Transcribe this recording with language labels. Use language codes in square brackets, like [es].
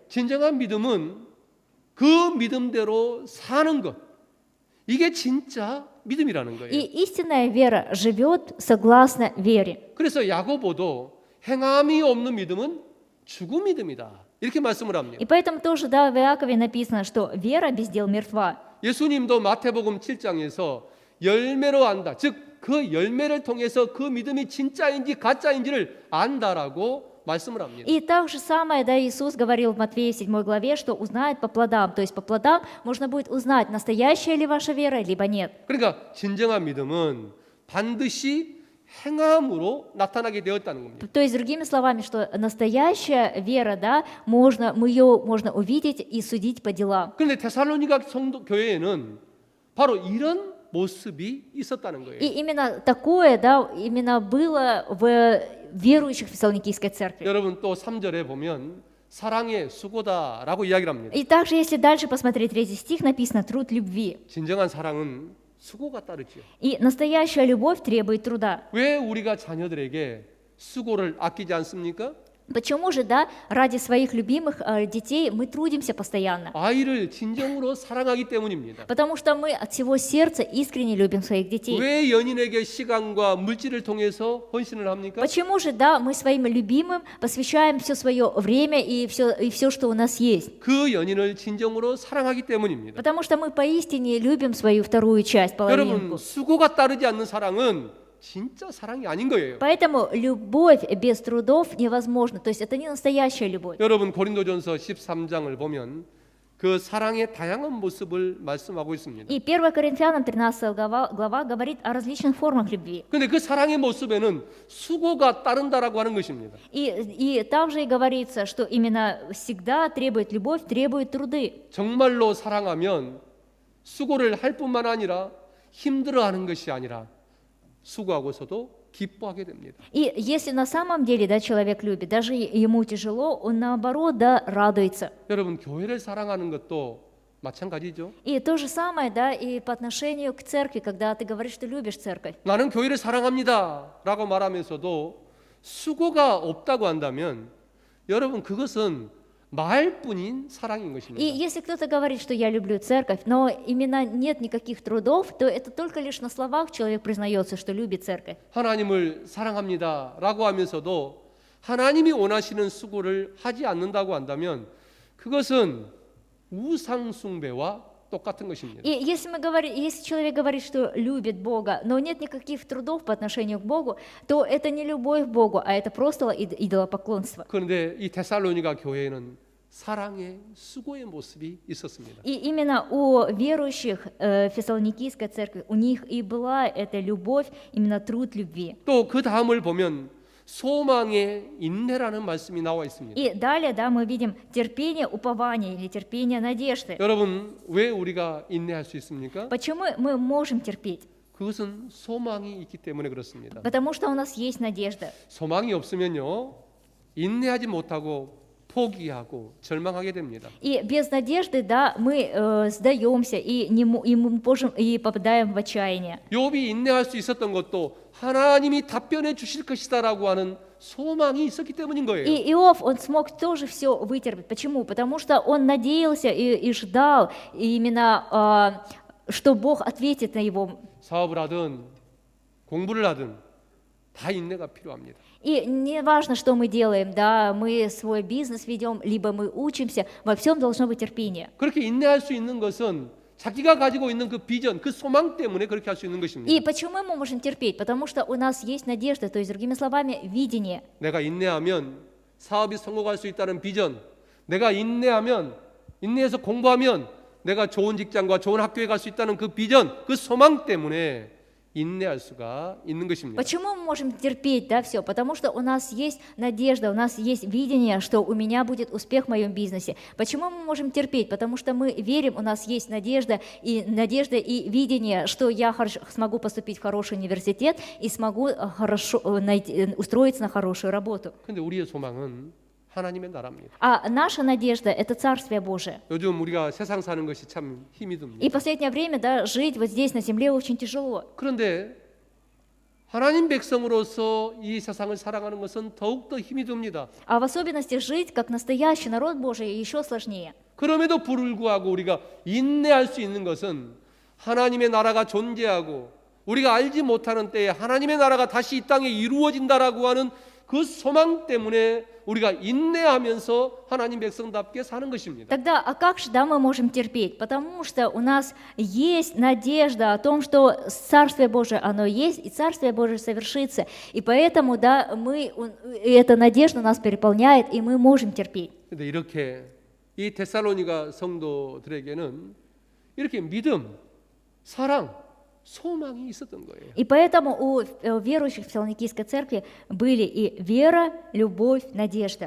[ko] 진정한 믿음은 그 믿음대로 사는 것. 이게 진짜 믿음이라는 [ru] И [ko] 거예요. [ru] истинная вера живет согласно вере. [ko] 그래서 야고보도 행함이 없는 믿음은 죽은 믿음이다. 이렇게 말씀을 합니다. [ru] И поэтому тоже, да, в Иакове написано, что вера без дел мертва. [ko] 예수님도 마태복음 7장에서 열매로 안다. 즉 그 열매를 통해서 그 믿음이 진짜인지 가짜인지를 안다라고 말씀을 합니다. [ru] И так же самое, да, Иисус говорил в Матфея 7 главе, что узнает по плодам. То есть по плодам можно будет узнать, настоящая ли ваша вера, либо нет. [ko] 그러니까 진정한 믿음은 반드시 행함으로 나타나게 되었다는 겁니다. [ru] То есть, другими словами, что настоящая вера, да, ее можно увидеть и судить по делам. [ko] 그런데 데살로니가 성도 교회에는 바로 이런 모습이 있었다는 거예요. [ru] И именно такое, да, именно было в верующих в Фессалоникийской церкви. [ko] 여러분 또 3절에 보면 사랑의 수고다라고 이야기를 합니다. [ru] И также, если дальше посмотреть 3 стих, написано «труд любви». [ko] 진정한 사랑은 수고가 따르지요. [ru] И настоящая любовь требует труда. [ko] 왜 우리가 자녀들에게 수고를 아끼지 않습니까? [ru] Почему же, да, ради своих любимых детей мы трудимся постоянно? [ko] 아이를 진정으로 사랑하기 때문입니다. [ru] Потому что мы от всего сердца искренне любим своих детей. [ko] 왜 연인에게 시간과 물질을 통해서 헌신을 합니까? [ru] Почему же, да, мы своим любимым посвящаем все свое время и все, что у нас есть? [ko] 그 연인을 진정으로 사랑하기 때문입니다. [ru] Потому что мы поистине любим свою вторую часть, половинку. [ko] 여러분 수고가 따르지 않는 사랑은 진짜 사랑이 아닌 거예요. [ru] Поэтому любовь без трудов невозможна. То есть это не настоящая любовь. [ko] 여러분 고린도전서 13장을 보면 그 사랑의 다양한 모습을 말씀하고 있습니다. [ru] И 1 Коринфянам 13 глава говорит о различных формах любви. [ko] 근데 그 사랑의 모습에는 수고가 따른다라고 하는 것입니다. [ru] И там же и говорится, что именно всегда требует любовь, требует труды. [ko] 정말로 사랑하면 수고를 할 뿐만 아니라 힘들어하는 것이 아니라 수고하고서도 기뻐하게 됩니다. [ru] И если на самом деле, да, человек любит, даже ему тяжело, он наоборот, да, радуется. [ko] 여러분 교회를 사랑하는 것도 마찬가지죠. [ru] И то же самое, да, и по отношению к церкви, когда ты говоришь, что любишь церковь. [ko] 나는 교회를 사랑합니다라고 말하면서도 수고가 없다고 한다면 여러분 그것은 말뿐인 사랑인 [ru] И [ko] 것입니다. [ru] если кто-то говорит, что я люблю церковь, но именно нет никаких трудов, то это только лишь на словах человек признается, что любит церковь. [ko] 하나님을 사랑합니다라고 하면서도 하나님이 원하시는 수고를 하지 않는다고 한다면 그것은 우상 숭배와 똑같은 것입니다. [ru] И если человек говорит, что любит Бога, но нет никаких трудов по отношению к Богу, то это не любовь к Богу, а это просто идолопоклонство. [ko] 그런데 이 데살로니가 교회에는 사랑의 수고의 모습이 있었습니다. [ru] И именно у верующих Фессалоникийской церкви, у них и была эта любовь, именно труд любви. [ko] 또 그 다음을 보면 소망의 인내라는 말씀이 나와 있습니다. [ru] И далее, да, мы видим терпение, упование или терпение надежды. [ko] 여러분, 왜 우리가 인내할 수 있습니까? [ru] Почему мы можем терпеть? [ko] 그것은 소망이 있기 때문에 그렇습니다. [ru] Потому что у нас есть надежда. [ko] 소망이 없으면요, 인내하지 못하고 포기하고 절망하게 됩니다. [ru] И без надежды, да, мы сдаемся и мы можем и попадаем в отчаяние. [ko] 욥이 인내할 수 있었던 것도 하나님이 답변해 주실 것이다라고 하는 소망이 있었기 때문인 거예요. [ru] И Иов, он смог тоже все вытерпеть. Почему? Потому что он надеялся и ждал именно, что Бог ответит на его. [ko] 사업을 하든 공부를 하든 다 인내가 필요합니다. [ru] И не важно, что мы делаем, да, мы свой бизнес ведем, либо мы учимся, во всем должно быть терпение. [ko] 그렇게 인내할 수 있는 것은 자기가 가지고 있는 그 비전, 그 소망 때문에 그렇게 할 수 있는 것입니다. [ru] И почему мы можем терпеть? Потому что у нас есть надежда, то есть, другими словами, видение. [ko] 내가 인내하면 사업이 성공할 수 있다는 비전, 내가 인내해서 공부하면 내가 좋은 직장과 좋은 학교에 갈 수 있다는 그 비전, 그 소망 때문에 인내할 수가 있는 것입니다. [ru] Почему мы можем терпеть, да, все? Потому что у нас есть надежда, у нас есть видение, что у меня будет успех в моем бизнесе. Почему мы можем терпеть? Потому что мы верим, у нас есть надежда и видение, что я смогу поступить в хороший университет и смогу хорошо устроиться на хорошую работу. [ko] 근데 우리의 소망은 하나님의 나라입니다. [ru] А наша надежда – это Царствие Божие. [ko] 요즘 우리가 세상 사는 것이 참 힘이 듭니다. [ru] И в последнее время, да, жить вот здесь, на земле, очень тяжело. [ko] 그런데 하나님 백성으로서 이 세상을 살아가는 것은 더욱더 힘이 듭니다. [ru] А в особенности жить, как настоящий народ Божий, еще сложнее. [ko] 그럼에도 불구하고 우리가 인내할 수 있는 것은 하나님의 나라가 존재하고 우리가 알지 못하는 때에 하나님의 나라가 다시 이 땅에 이루어진다라고 하는 그 소망 때문에 우리가 인내하면서 하나님 백성답게 사는 것입니다. [ru] Тогда, а как же, да, мы можем терпеть? Потому что у нас есть надежда о том, что Царствие Божие, оно есть, и Царствие Божие совершится. И поэтому, да, эта надежда нас переполняет, и мы можем терпеть. [ko] 근데 이렇게 이 데살로니가 성도들에게는 이렇게 믿음, 사랑, 소망이 있었던 거예요. [ru] И поэтому у верующих в Фессалоникийской церкви были и вера, любовь, надежда.